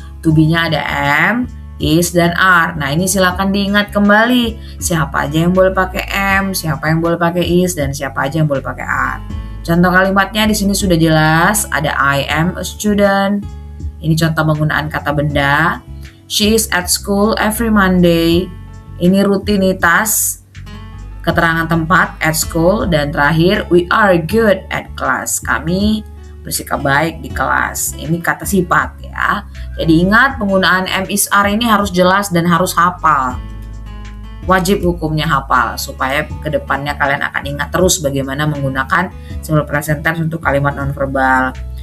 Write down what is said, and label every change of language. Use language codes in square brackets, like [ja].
[id] To be-nya ada am, is, dan are. Nah, ini silakan diingat kembali. Siapa aja yang boleh pakai am, siapa yang boleh pakai is, dan siapa aja yang boleh pakai are. Contoh kalimatnya di sini sudah jelas. Ada [en] I am a student. [id] Ini contoh penggunaan kata benda. [en] She is at school every Monday. [id] Ini rutinitas. Keterangan tempat [en] at school. [id] Dan terakhir, [en] we are good at class. [id] Kami bersikap baik di kelas. Ini kata sifat ya. Jadi ingat penggunaan am, is, are ini harus jelas dan harus hafal. wajib hukumnya hafal supaya kedepannya kalian akan ingat terus bagaimana menggunakan simple present tense untuk kalimat nonverbal.